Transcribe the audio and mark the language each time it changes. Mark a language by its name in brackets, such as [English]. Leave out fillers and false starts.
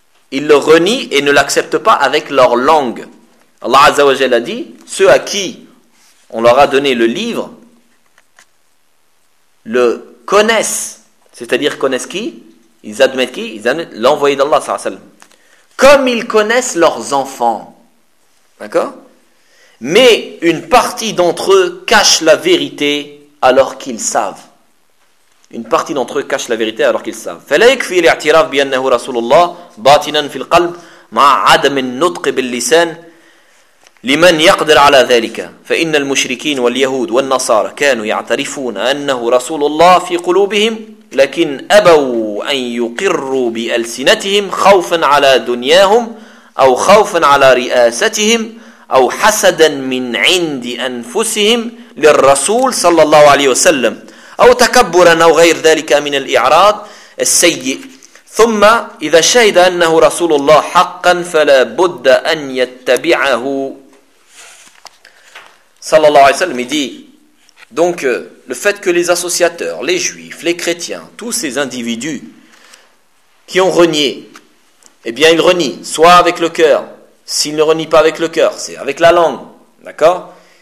[French] Ils le renient et ne l'acceptent pas avec leur langue. Allah Azza wa Jalla a dit, ceux à qui on leur a donné le livre, le connaissent, c'est-à-dire connaissent qui? Ils admettent qui? Ils admettent l'envoyé d'Allah, sallallahu alayhi wa sallam. Comme ils connaissent leurs enfants. D'accord? Mais une partie d'entre eux cache la vérité alors qu'ils savent. Une partie d'entre eux cache la vérité alors qu'ils savent. [Arabic] فَلَا يَكْفِي الْاِعْتِرَاف بِيَنَّهُ رَسُولُ اللَّهِ بَاطِنًا فِي الْقَلْبِ مَعَ عَدَمِ النُّطْقِ بِاللِّسَانِ لمن يقدر على ذلك فإن المشركين واليهود والنصارى كانوا يعترفون أنه رسول الله في قلوبهم لكن أبوا أن يقروا بألسنتهم خوفا على دنياهم أو خوفا على رئاستهم أو حسدا من عند أنفسهم للرسول صلى الله عليه وسلم أو تكبرا أو غير ذلك من الإعراض السيء. ثم إذا شهد أنه رسول الله حقا فلا بد أن يتبعه. [French] Sallallahu alayhi wa sallam, il dit, donc le fait que les associateurs, les juifs, les chrétiens, tous ces individus qui ont renié, eh bien ils renient, soit avec le cœur, s'ils ne renient pas avec le cœur, c'est avec la langue, d'accord?